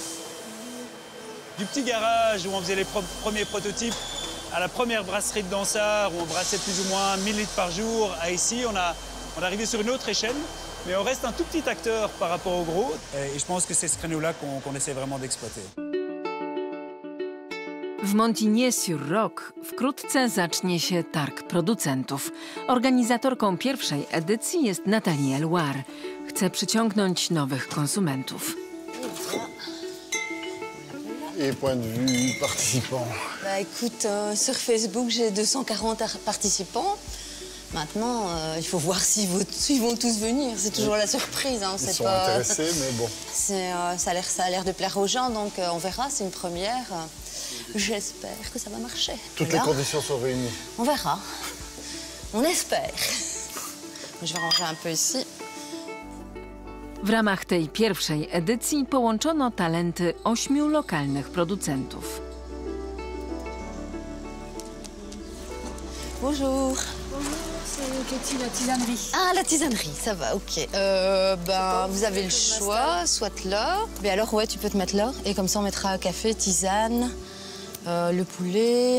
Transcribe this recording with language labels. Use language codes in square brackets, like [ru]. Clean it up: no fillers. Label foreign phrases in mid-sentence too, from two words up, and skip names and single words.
[fr] Du petit garage où on faisait les premiers prototypes à la première brasserie de Dansard où on brassait plus ou moins 1000 litres par jour, à ici on est arrivé sur une autre échelle. Mais on reste un tout petit acteur par rapport au gros. Et je pense que c'est ce créneau-là qu'on essaie vraiment d'exploiter. [pl] W Montigny-sur-Roc wkrótce zacznie się targ producentów. Organizatorką pierwszej edycji jest Nathalie Loire. Chce przyciągnąć nowych konsumentów. [fr] Et point de vue participants? Écoute, sur Facebook, j'ai 240 participants. Maintenant, il faut voir s'ils vont tous venir. C'est toujours la surprise. Hein. Ils sont intéressés, mais bon. Ça a l'air de plaire aux gens, donc on verra. C'est une première. J'espère que ça va marcher. Toutes les conditions sont réunies. On verra. On espère. Je vais ranger un peu ici. [pl] W ramach tej pierwszej edycji połączono talenty 8 lokalnych producentów. [fr] Bonjour. C'est Katie, la tisanerie. Ah, la tisanerie, ça va, ok. Vous avez le choix, soit là. Mais alors, ouais, tu peux te mettre là. Et comme ça, on mettra café, tisane, le poulet.